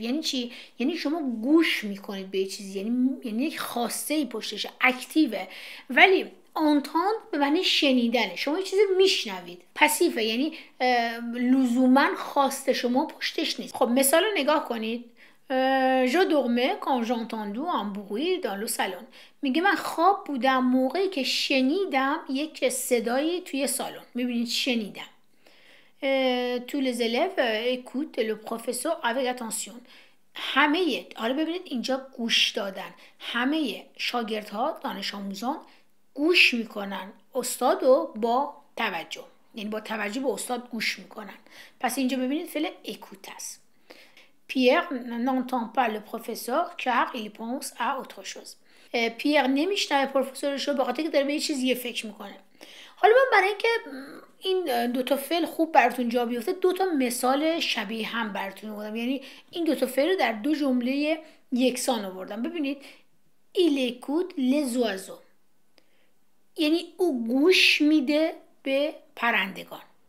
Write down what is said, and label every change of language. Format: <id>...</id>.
<fa>یعنی چی؟ یعنی شما گوش میکنید به یه چیزی، یعنی یک خواسته ای پشتشه، اکتیوه. ولی entendre به معنی شنیدنه، شما یه چیزی میشنوید. پسیفه یعنی لزوما خواست شما پشتش نیست. خب مثال رو نگاه کنید.</fa> <fr>je dormais quand j'ai entendu un bruit dans le salon.</fr> <fa>میگه من خواب بودم موقعی که شنیدم یک صدایی توی سالن. میبینید شنیدم.</fa> <fr>tous les élèves écoutent le professeur avec attention.</fr> <fa>همه، حالا ببینید اینجا گوش دادن، همه شاگردها دانش آموزان گوش میکنن استاد رو با توجه، یعنی با توجه به استاد گوش میکنن. پس اینجا ببینید فعل écoute است.</fa> <fr>Pierre n'entend pas le professeur car il pense à autre chose.</fr> <fa>پیر نمیشنوه پروفسورش رو به خاطر که داره به یه چیزی فکر میکنه. حالا من برای اینکه این دوتا فعل خوب براتون جا بیفته دوتا مثال شبیه هم براتون آوردم، یعنی این دوتا فعل رو در دو جمله یکسان آوردم. ببینید</fa> <fr>il écoute les oiseaux</fr> <fa>یعنی او گوش میده به پرندگان.</fa>